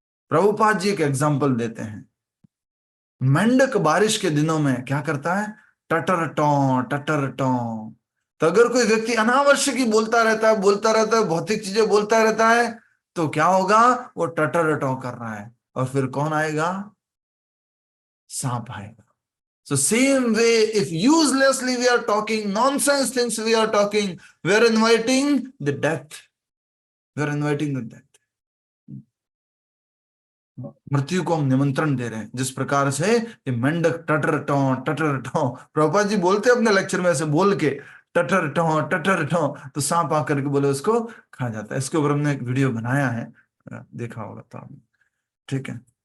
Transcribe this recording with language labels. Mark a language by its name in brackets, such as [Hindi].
[Hindi] प्रभुपाद जी एक एग्जाम्पल देते हैं। मेंढक बारिश के दिनों में क्या करता है? टटर टों टटर टों। तो अगर कोई व्यक्ति अनावश्यक ही बोलता रहता है, भौतिक चीजें बोलता रहता है, तो क्या होगा? वो टटर टों कर रहा है और फिर कौन आएगा? सांप आएगा। [English] So same way, if uselessly we are talking, nonsense things we are talking, we are inviting the death. We are inviting the death. [Hindi] मृत्यु को हम निमंत्रण दे रहे हैं। जिस प्रकार से ये मेंढक टटर टों, प्रभुपाद जी बोलते हैं अपने लेक्चर में ऐसे बोल के, टटर टों, तो सांप आकर के बोले उसको खा जाता है। इसके ऊपर हमने एक वीडियो बनाया है, देखा होगा तो आपने, ठीक है।